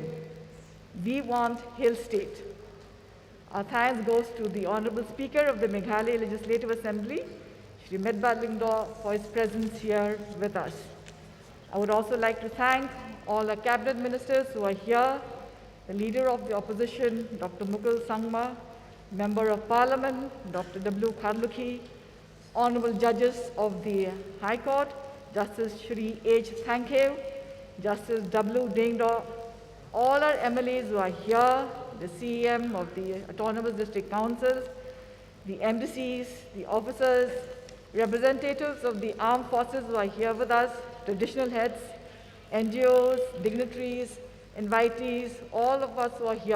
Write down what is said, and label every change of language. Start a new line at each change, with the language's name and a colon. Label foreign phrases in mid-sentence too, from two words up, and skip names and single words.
English: We want Hill State. Our thanks goes to the Honorable Speaker of the Meghalaya Legislative Assembly, Shri Metbah Lyngdoh, for his presence here with us. I would also like to thank all our cabinet ministers who are here, the Leader of the Opposition, Dr. Mukul Sangma, Member of Parliament, Dr. W. Kharlukhi, Honorable Judges of the High Court, Justice Shri H. Thankhev, Justice W. Lyngdoh, all our MLAs who are here, the CEM of the Autonomous District Councils, the MDCs, the officers, representatives of the armed forces who are here with us, traditional heads, NGOs, dignitaries, invitees, all of us who are here.